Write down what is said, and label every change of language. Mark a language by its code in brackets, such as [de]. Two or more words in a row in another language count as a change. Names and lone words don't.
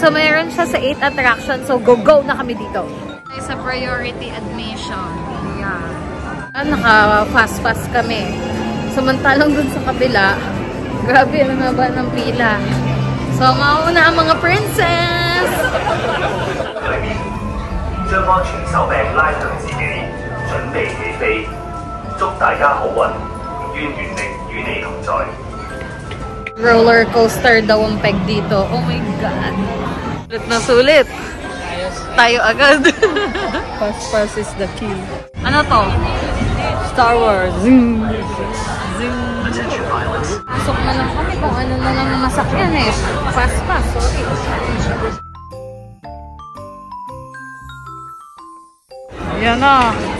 [tl] So, mayroon siya sa 8 attractions. So, go na kami dito. Sa [en] priority admission. [tl] Yeah. Naka-fast kami. Samantalang dun sa kabila, grabe, ang haba ng pila. So, mauna ang mga princess! [zh] 將安全手柄拉向自己，準備起飛。祝大家好運，願原力與你同在。 [tl] Roller coaster daw ang peg dito. [en] Oh my God! [tl] Sulit na sulit. Tayo agad. [en] Fast is the key. [tl] Ano to? [en] Star Wars. Zing! Zing! [tl] Pasok na lang kami kung ano na lang nasakyan eh. [en] Fast, sorry. [tl] Yan na.